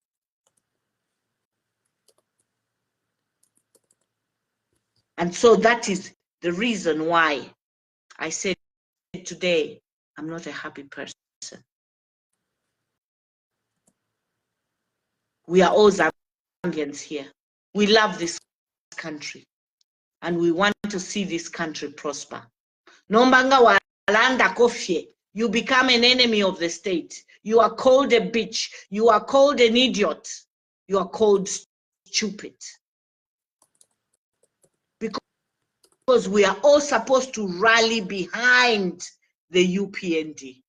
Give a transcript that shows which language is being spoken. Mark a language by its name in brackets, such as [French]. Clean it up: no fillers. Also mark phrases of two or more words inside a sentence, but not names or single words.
[English] And so that is the reason why I said today, I'm not a happy person. We are all Zambians here. We love this country and we want to see this country prosper. [Bemba] Nombanga walanda kofye, [English] you become an enemy of the state. You are called a bitch. You are called an idiot. You are called stupid. Because we are all supposed to rally behind the UPND.